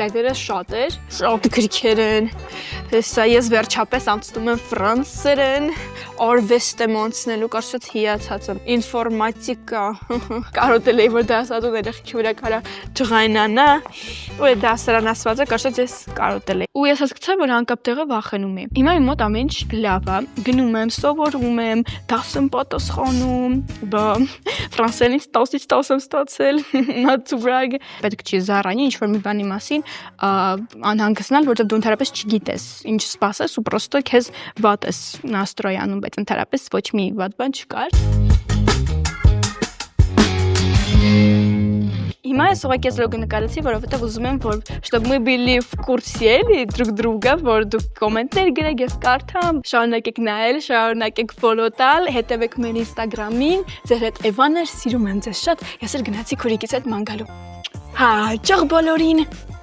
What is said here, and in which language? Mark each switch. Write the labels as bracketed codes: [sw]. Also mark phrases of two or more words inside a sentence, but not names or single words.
[hy] տետերը շատ էր, շատ գրքեր են։ Հեսա ես վերջապես անցնում եմ ֆրանսերեն, արվեստ եմ անցնելու, կարծես հիացած եմ, ինֆորմատիկա կարոտել էի, որ դասատուն երեխեքի վրա կարա ջղայնանա, ու այդ դասարան ասվածը կարծես ես կարոտել էի։ Ու ես հասկացա, որ անկապ տեղը վախենում եմ։ Հիմա իմ մոտ ամեն ինչ լավ է, գնում եմ, սովորում եմ, դաս եմ պատասխանում, ֆրանսերենից 10-ից 10 եմ ստացել, [en] not to brag։ [hy] Պետք չի զառանի ինչ-որ մի բանի մասին անհանգստանալ, որովհետև դու ընդհանրապես չգիտես ինչ սպասես ու պրոստը քեզ վատ ես նաստրոյանում, բայց ընդհանրապես ոչ մի վատ բան չկար։ Հիմա ես ուղղակի լոգը նկարեցի, որովհետև ուզում եմ, որ [ru] чтобы мы были в курсе друг друга, [hy] որ դուք կոմենտներ գրեք, ես կարդամ, շարունակեք նայել, շարունակեք ֆոլո տալ, հետևեք մեր Instagram-ին, ձեր հետ Էվաներ, սիրում եմ ձեզ շատ, ես էլ գնացի քուրիկից հետ ման գալու։ Հաճախ բոլորին։